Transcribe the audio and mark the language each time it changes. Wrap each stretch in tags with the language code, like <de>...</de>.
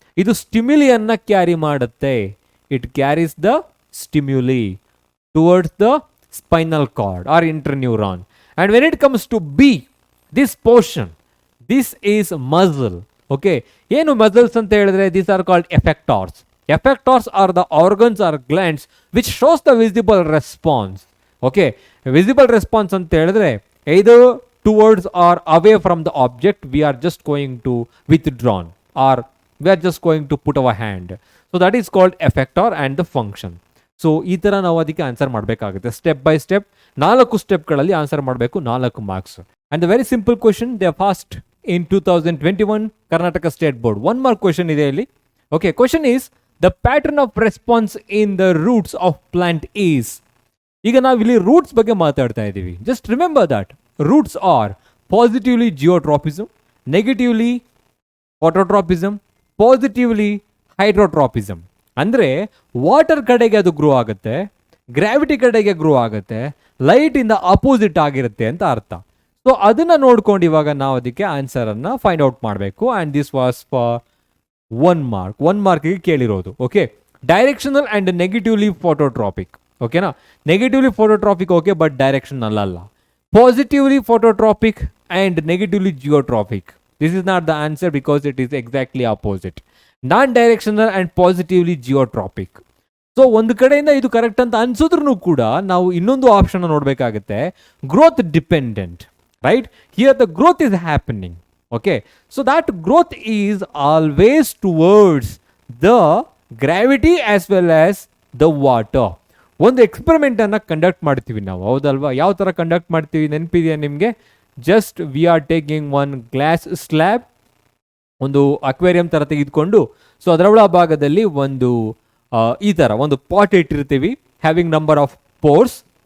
<kn>ಇದು ಸ್ಟಿಮ್ಯುಲಿಯನ್ನು ಕ್ಯಾರಿ ಮಾಡುತ್ತೆ.</kn> <en>It carries the stimuli towards the spinal cord or interneuron. And when it comes to be, this portion, this is muscle.</en> <kn>Okay, ಏನು muscles ಅಂತ ಹೇಳಿದ್ರೆ</kn> <en>These are called effectors. Effectors are the organs or glands which shows the visible response. Okay,</en> <kn>visible response ಅಂತ ಹೇಳಿದ್ರೆ</kn> <en>either towards or away from the object we are just going to withdrawn or we are just going to put our hand. So that is called effector and the function.</en> <kn>So ಈ ಥರ ನಾವು ಅದಕ್ಕೆ answer ಮಾಡಬೇಕಾಗುತ್ತೆ. Step by step 4 ಸ್ಟೆಪ್ಗಳಲ್ಲಿ answer ಮಾಡಬೇಕು, 4 marks.</kn> <en>And the very simple question they fast in 2021 Karnataka State Board. One more question</en> <kn>ಇದೆ ಇಲ್ಲಿ.</kn> <en>Okay, question is the pattern of response in the roots of plant is.</en> <kn>ಈಗ ನಾವು ಇಲ್ಲಿ roots ಬಗ್ಗೆ ಮಾತಾಡ್ತಾ ಇದ್ದೀವಿ.</kn> <en>Just remember that roots are positively geotropism, negatively phototropism, positively hydrotropism.</en> <kn>ಅಂದರೆ water ಕಡೆಗೆ ಅದು ಗ್ರೋ ಆಗುತ್ತೆ, ಗ್ರಾವಿಟಿ ಕಡೆಗೆ ಗ್ರೋ ಆಗುತ್ತೆ, ಲೈಟ್ ಇಂದ ಅಪೋಸಿಟ್ ಆಗಿರುತ್ತೆ ಅಂತ ಅರ್ಥ. ಸೊ ಅದನ್ನು ನೋಡ್ಕೊಂಡು ಇವಾಗ ನಾವು ಅದಕ್ಕೆ ಆನ್ಸರನ್ನು ಫೈಂಡ್ ಔಟ್ ಮಾಡಬೇಕು.</kn> <en>And this was for 1 mark.</en> <kn>1 ಮಾರ್ಕಿಗೆ ಕೇಳಿರೋದು.</kn> <en>Okay, directional and negatively phototropic. ಓಕೆನಾ, negatively phototropic okay, but directional ಅಲ್ಲ. Positively phototropic and negatively geotropic, this is not the answer because it is exactly opposite. Non directional and positively geotropic.</en> <kn>So ಒಂದು ಕಡೆಯಿಂದ ಇದು correct ಅಂತ ಅನ್ಸಿದ್ರೂ ಕೂಡ ನಾವು ಇನ್ನೊಂದು option ನೋಡಬೇಕಾಗುತ್ತೆ, growth dependent.</kn> <en>Right? Here the growth is happening. Okay. So that growth is always towards the gravity as well as the water.</en> <kn>ಒಂದು experiment ಅನ್ನ conduct ಮಾಡ್ತೀವಿ ನಾವು, ಹೌದಲ್ವಾ? ಯಾವ ಥರ ಕಂಡಕ್ಟ್ ಮಾಡ್ತೀವಿ ನೆನಪಿದೆಯಾ ನಿಮಗೆ?</kn> <en>just we are taking 1 glass slab,</en> <kn>ಒಂದು ಅಕ್ವೇರಿಯಂ ಥರ ತೆಗೆದುಕೊಂಡು, ಸೊ ಅದರ ಒಳ ಭಾಗದಲ್ಲಿ ಒಂದು ಈ ಥರ ಒಂದು ಪಾಟ್ ಇಟ್ಟಿರ್ತೀವಿ,</kn> <en>Having number of pores.</en>